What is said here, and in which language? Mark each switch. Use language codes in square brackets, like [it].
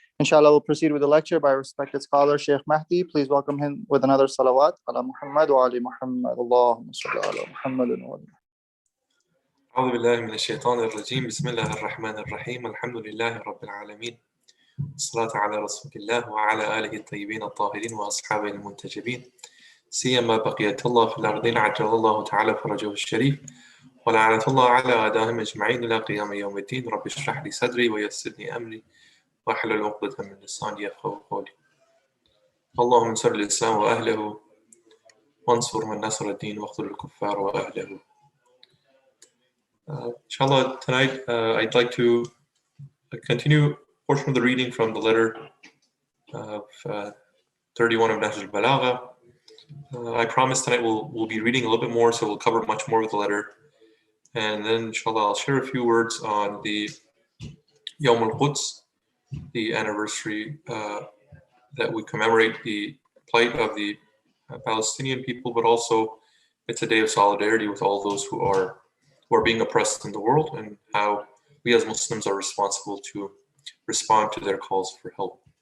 [en] Inshallah, we'll proceed with the lecture by respected scholar Sheikh Mahdi. Please welcome him with another [ar] salawat ala Muhammad wa ali Muhammad. Allahumma salli ala Muhammad wa ali. أعوذ بالله من الشيطان الرجيم بسم الله الرحمن الرحيم الحمد لله رب العالمين الصلاة على رسول الله وعلى آله الطيبين الطاهرين وأصحابه المنتجبين سيما بقية الله في الأرضين عجل الله تعالى فرجه الشريف ولعنة الله على أعدائهم أجمعين إلى قيام يوم الدين رب اشرح لي صدري ويسر لي أمري واحلل عقدة من لساني يفقهوا قولي اللهم انصر الإسلام وأهله وانصر من نصر الدين واخذل الكفار وأهله. [en] Inshallah, tonight I'd like to continue a portion of the reading from the letter of 31 of Nahj al-Balagha. I promise tonight we'll be reading a little bit more, so we'll cover much more of the letter. And then, inshallah, I'll share a few words on the Yawm al-Quds, the anniversary that we commemorate the plight of the Palestinian people, but also it's a day of solidarity with all those who are being oppressed in the world, and how we as Muslims are responsible to respond to their calls for help.